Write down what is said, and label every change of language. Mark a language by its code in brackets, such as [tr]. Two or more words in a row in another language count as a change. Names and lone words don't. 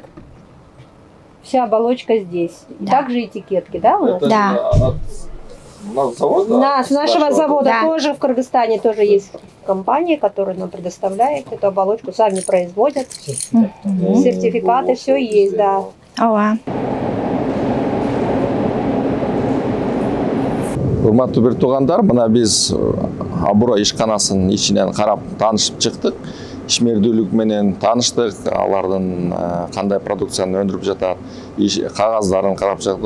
[ru] Вся оболочка здесь. Да. Также этикетки, да, у нас? Это Да. же у нас завод, да? С нашего завода Да. тоже в Кыргызстане тоже есть компания, которая нам предоставляет эту оболочку, сами производят. Сертификаты, все есть, да. [ky] Ова. Урматтуу бир туугандар, мына биз Абурой ишканасынын ичинен карап таанышып чыктык. Ишмердүүлүк менен тааныштык, алардын кандай продукцияны өндүрүп жатат, кагаздарын карап чыктык.